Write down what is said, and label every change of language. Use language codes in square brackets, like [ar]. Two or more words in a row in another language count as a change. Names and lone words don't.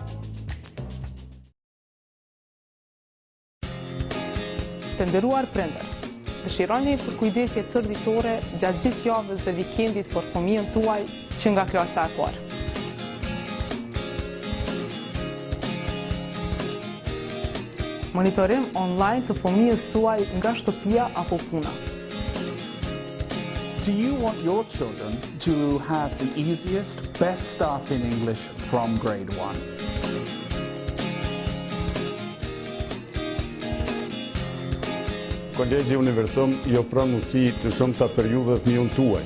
[sq] Të nderuar prindër, dëshironi për kujdesje tërditore gjatë gjithë javës dhe vikendit për fëmijën tuaj që nga klasa e parë. Monitorim online të fëmijës suaj nga shtëpia apo puna. [en] Do you want your children to have the easiest, best start in English from grade 1? [sq] Kolegji Universum i ofron mundësi të shumta për ju dhe fëmijën tuaj.